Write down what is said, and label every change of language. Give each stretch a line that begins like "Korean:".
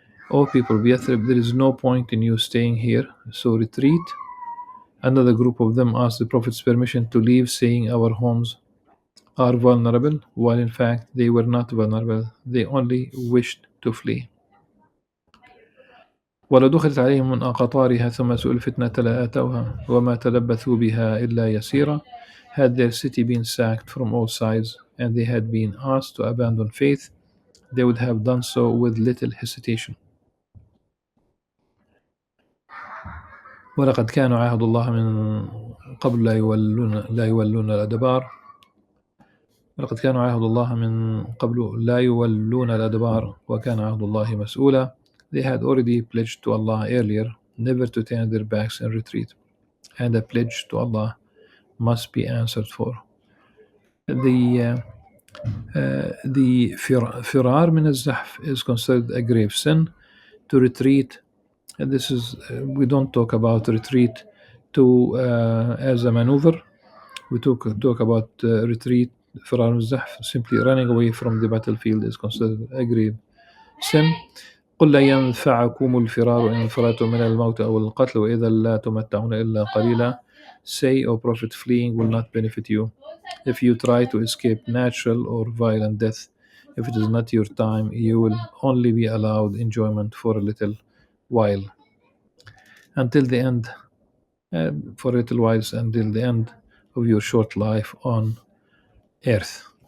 English: O people of Yathrib, there is no point in you staying here, so retreat. Another group of them asked the Prophet's permission to leave, saying, our homes are vulnerable, while in fact they were not vulnerable. They only wished to flee.
Arabic: ولو دخلت عليهم من أقطارها ثم سئلوا الفتنة لآتوها وما تلبثوا بها إلا يسيرا.
English: Had their city been sacked from all sides and they had been asked to abandon faith, they would have done so with little hesitation.
Arabic: ولقد كانوا عاهدوا الله من قبل لا يولون الأدبار. ولقد كانوا عاهدوا الله من قبل لا يولون الأدبار وكان عهد الله مسؤولا.
English: They had already pledged to Allah earlier never to turn their backs and retreat, and a pledge to Allah must be answered for. The The firar min al-zahf is considered a grave sin. To retreat, and this is we don't talk about retreat to as a maneuver. We talk about retreat. Firar al-zahf, simply running away from the battlefield, is considered a grave sin.
Arabic: قل لن ينفعكم الفرار إن فررتم من الموت أو القتل وإذا لا تمتعون إلا قليلا.
English: Say, O Prophet, fleeing will not benefit you if you try to escape natural or violent death. If it is not your time, you will only be allowed enjoyment for a little while. Until the end, for a little while, until the end of your short life on earth.